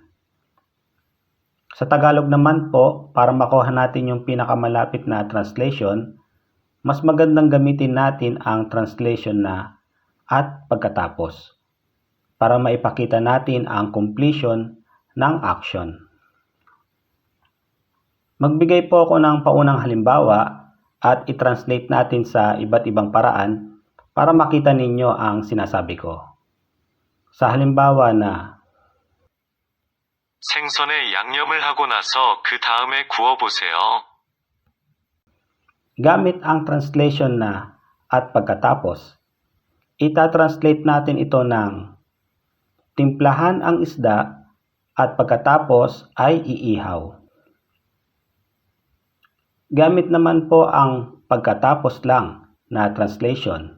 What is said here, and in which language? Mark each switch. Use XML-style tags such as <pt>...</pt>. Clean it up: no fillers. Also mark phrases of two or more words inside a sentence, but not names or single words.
<tl>Sa Tagalog naman po, para makuha natin yung pinakamalapit na translation, mas magandang gamitin natin ang translation na at pagkatapos para maipakita natin ang completion ng action. Magbigay po ako ng paunang halimbawa at i-translate natin sa iba't ibang paraan para makita ninyo ang sinasabi ko. Sa halimbawa na</tl> <ko>생선에 양념을 하고 나서 그 다음에 구워보세요.</ko> <tl>gamit ang translation na at pagkatapos, ita-translate natin ito ng timplahan ang isda at pagkatapos ay iihaw. Gamit naman po ang pagkatapos lang na translation.</tl>